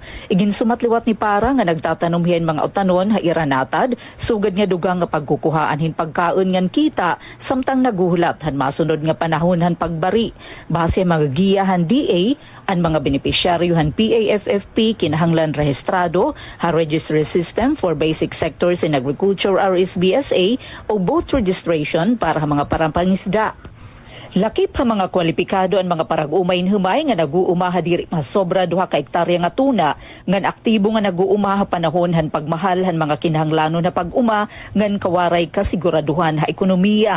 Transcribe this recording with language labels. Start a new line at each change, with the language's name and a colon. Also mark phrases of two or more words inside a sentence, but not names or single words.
Waray: Igin sumatliwat ni Para nga nagtatanumhian mga utanon ha ira natad sugad nga dugang nga pagkukuhaan hin pagkaon ngan kita samtang naguhulat han masunod nga panahon han pagbari. Base mga giyahan DA ang mga benepisyaryo han PAFFP kinahanglan rehistrado ha registry system for basic sectors in agriculture RSBSA o boat registration para mga parampangisda. Lakip ha mga kwalipikado ang mga parag-umayin humay nga naguumaha diri masobra 2 ka hektarya nga tuna ngan aktibo nga naguumaha panahon han pagmahal han mga kinahanglanon na pag-uma ngan kawaray kasiguraduhan ha ekonomiya.